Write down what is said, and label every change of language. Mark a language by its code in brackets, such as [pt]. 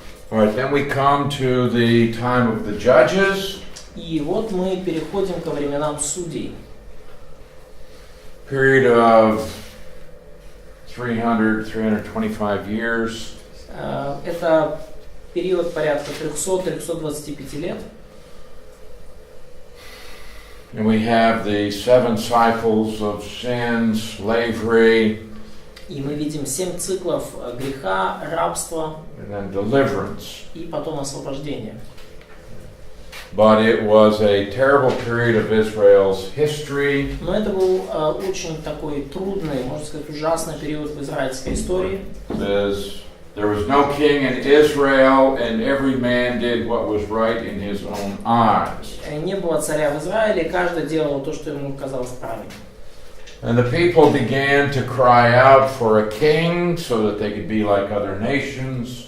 [en] All right, then we come to the time of the judges. [ru] И вот мы переходим ко временам судей. [en] Period of 325 years. [ru] Это период порядка 300-325 лет. [en] And we have the 7 cycles of sin, slavery, [ru] И мы видим 7 циклов греха, рабства [en] and then deliverance. [ru] и потом освобождение. [en] But it was a terrible period of Israel's history. [ru] Но это был очень такой трудный, можно сказать, ужасный период в израильской истории. [en] There was no king in Israel, and every man did what was right in his own eyes. [ru] Не было царя в Израиле, каждый делал то, что ему казалось правильным. [en] And the people began to cry out for a king so that they could be like other nations.